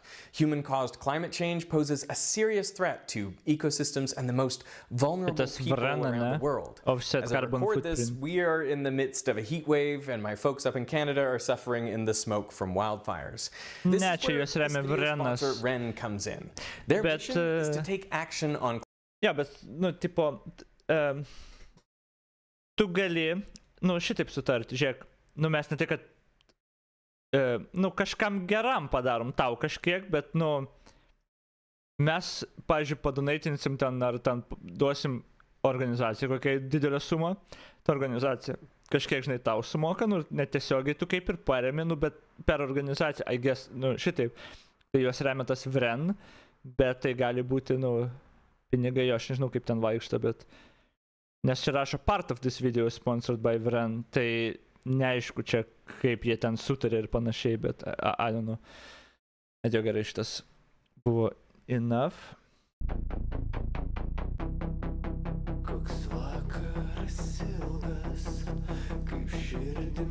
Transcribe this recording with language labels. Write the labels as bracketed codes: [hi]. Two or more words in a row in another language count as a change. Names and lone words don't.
[en] Human-caused climate change poses a serious threat to ecosystems and the most vulnerable people around the world. As I record this, we are in the midst of a heat wave, and my folks up in Canada are suffering in the smoke from wildfires. This is where this video sponsor Ren comes in. Their mission is to take action on... [lt] Ja, bet, nu, tipo, tu gali, nu, šitaip sutarti, žiūrėk, nu, mes ne tik, kad nu, kažkam geram padarom tau kažkiek, bet, nu, mes, pavyzdžiui, padonaitinsim ten ar ten duosim organizaciją kokią didelę sumą, ta organizacija kažkiek, žinai, tau sumoka, nu, netiesiogiai tu kaip ir paremi, nu, bet per organizaciją, [en] I guess, [lt] nu, šitaip, tai juos remia tas VREN, bet tai gali būti, nu, pinigai, jo, aš nežinau kaip ten vaikšto, bet nes čia rašo [en] part of this video is sponsored by VREN, [lt] tai neaišku čia kaip jie ten sutarė ir panašiai, bet [en] I don't know. [lt] Bet jau gerai, šitas buvo enough. Koks vakaras ilgas, kaip širdis.